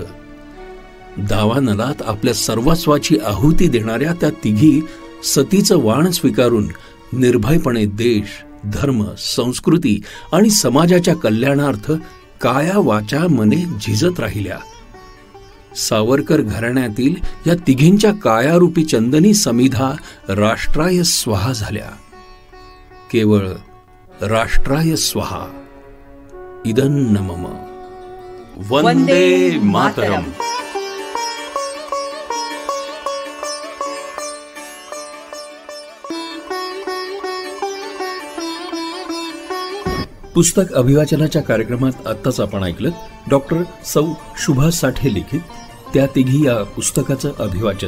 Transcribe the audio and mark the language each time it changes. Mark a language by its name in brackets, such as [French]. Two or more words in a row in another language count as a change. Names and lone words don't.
[Marathi] दावा नलात आपल्या सर्वस्वाची आहुती देणाऱ्या त्या तिघी सतीचं वाण स्वीकारून निर्भयपणे देश, धर्म, संस्कृती आणि समाजाच्या कल्याणार्थ काया वाचा मने झिजत राहिल्या. सावरकर घराण्यातील या तिघींच्या कायारूपी चंदनी समिधा [Sanskrit] राष्ट्राय स्वाहा [Marathi] झाल्या. [Sanskrit] केवळ राष्ट्राय स्वाहा. इदन्न मम. वंदे मातरम. [Marathi] पुस्तक अभिवाचनाच्या कार्यक्रमात आत्ताच आपण ऐकलं डॉक्टर सौ शुभा साठे लिखित त्या तिघी या पुस्तकाचं अभिवाचन.